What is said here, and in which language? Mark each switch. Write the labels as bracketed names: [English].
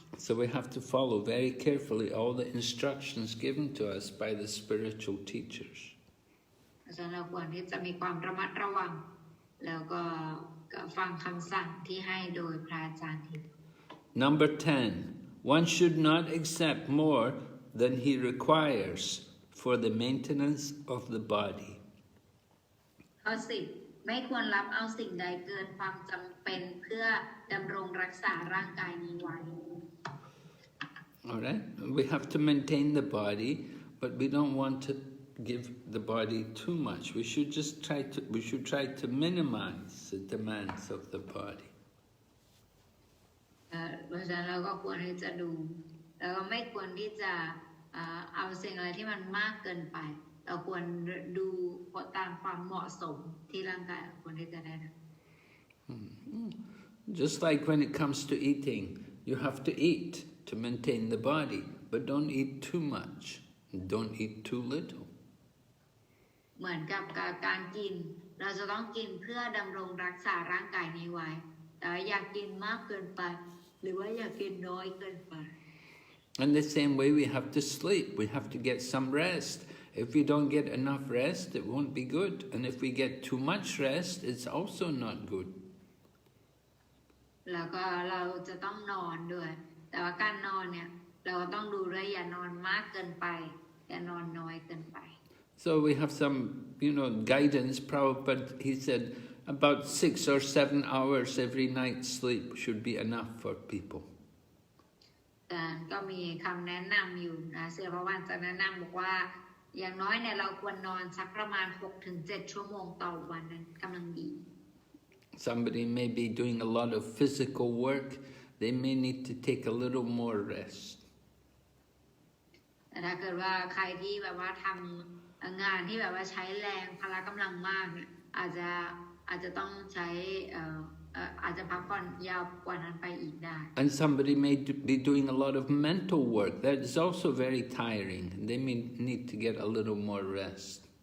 [English] So we have to follow very carefully all the instructions given to us by the spiritual teachers. [Thai] เพราะฉะนั้นเราควรที่จะมีความระมัดระวังแล้วก็ฟังคำสั่งที่ให้โดยพระอาจารย์ที่ [English] Number 10. One should not accept more than he requires for the maintenance of the body. [Thai] ข้อ 10 ไม่ควรรับเอาสิ่งใดเกินความจำเป็นเพื่อดำรงรักษาร่างกายนี้ไว้ [English] All right? We have to maintain the body, but we don't want to give the body too much. We should try to minimize the demands of the body. [Thai] เพราะฉะนั้นเราก็ควรที่จะดูแล้วก็ไม่ควรที่จะเอาสิ่งอะไรที่มันมากเกินไปเราควรดูตามความเหมาะสมที่ร่างกายควรที่จะได้นะ [English] Just like when it comes to eating, you have to eat to maintain the body, but don't eat too much, and don't eat too little. [Thai] เหมือนกับการกินเราจะต้องกินเพื่อดำรงรักษาร่างกายนี้ไว้แต่อย่ากินมากเกินไปหรือว่าอย่ากินน้อยเกินไป [English] In the same way, we have to sleep. We have to get some rest. If we don't get enough rest, it won't be good. And if we get too much rest, it's also not good. [Thai] แล้วก็เราจะต้องนอนด้วยแต่ว่าการนอนเนี่ยเราก็ต้องดูด้วยอย่านอนมากเกินไปอย่านอนน้อยเกินไป [English] So we have some, guidance. Prabhupada, he said, about 6 or 7 hours every night sleep should be enough for people. [Thai] แต่ก็มีคำแนะนำอยู่นะเสือพระวันจะแนะนำบอกว่าอย่างน้อยเนี่ยเราควรนอนสักประมาณ 6-7 ชั่วโมงต่อวันนั้นกำลังดี [English] Somebody may be doing a lot of physical work. They may need to take a little more rest. [Thai] แต่ถ้าเกิดว่าใครที่แบบว่าทำงานที่แบบว่าใช้แรงพละกำลังมากเนี่ยอาจจะต้องใช้อาจจะพักผ่อนยาวกว่านั้นไปอีกได้ [English] And somebody may be doing a lot of mental work. That is also very tiring. They may need to get a little more rest.